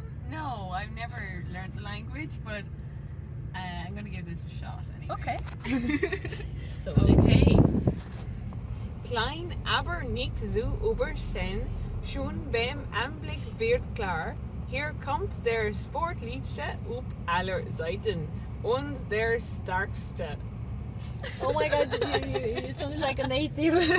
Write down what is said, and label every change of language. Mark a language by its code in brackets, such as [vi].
[en] No, I've never learned the language, but I'm gonna give this a shot anyway. Okay. So Okay. [de] Klein, aber nicht so übersehen, schon beim Anblick wird klar, hier kommt der Sportlichste auf aller Seiten und der Starkste. [en] Oh my god, you sound like a native.